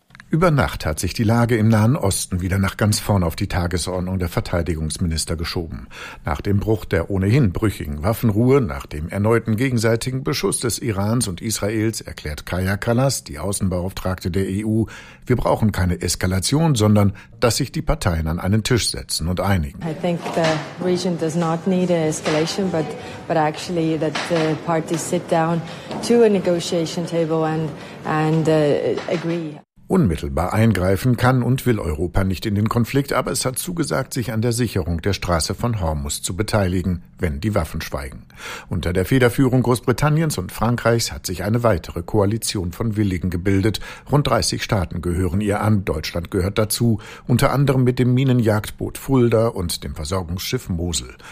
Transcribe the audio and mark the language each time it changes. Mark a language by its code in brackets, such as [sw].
[de] Über Nacht hat sich die Lage im Nahen Osten wieder nach ganz vorn auf die Tagesordnung der Verteidigungsminister geschoben. Nach dem Bruch der ohnehin brüchigen Waffenruhe, nach dem erneuten gegenseitigen Beschuss des Irans und Israels, erklärt Kaya Kallas, die Außenbeauftragte der EU, wir brauchen keine Eskalation, sondern dass sich die Parteien an einen Tisch setzen und einigen. [en] I think the region does not need an escalation, but actually that the parties sit down to a negotiation table and agree. [de] Unmittelbar eingreifen kann und will Europa nicht in den Konflikt, aber es hat zugesagt, sich an der Sicherung der Straße von Hormus zu beteiligen, wenn die Waffen schweigen. Unter der Federführung Großbritanniens und Frankreichs hat sich eine weitere Koalition von Willigen gebildet. Rund 30 Staaten gehören ihr an, Deutschland gehört dazu, unter anderem mit dem Minenjagdboot Fulda und dem Versorgungsschiff Mosel.